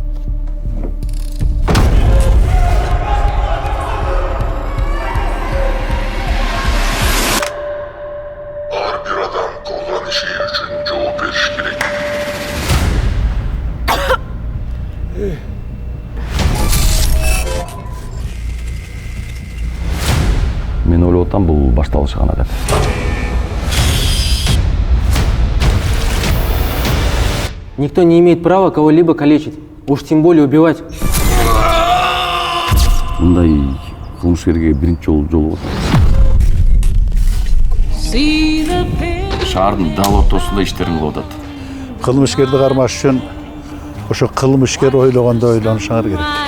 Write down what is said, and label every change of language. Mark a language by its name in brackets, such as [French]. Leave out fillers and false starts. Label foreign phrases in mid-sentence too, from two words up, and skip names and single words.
[Kyrgyz] Ар бир адам кылган иши үчүн жооп бериш керек. Мен ойлоп атам, бул башталышы гана деп. [Russian] Никто не имеет права кого-либо калечить, уж тем более убивать. [Kyrgyz] Мындай кылмышкерге биринчи жолу болот. Шаардын дал ортосунда иштерин кылып атат. Кылмышкерди кармаш үчүн ошо кылмышкер ойлогондо ойлонушуңар керек.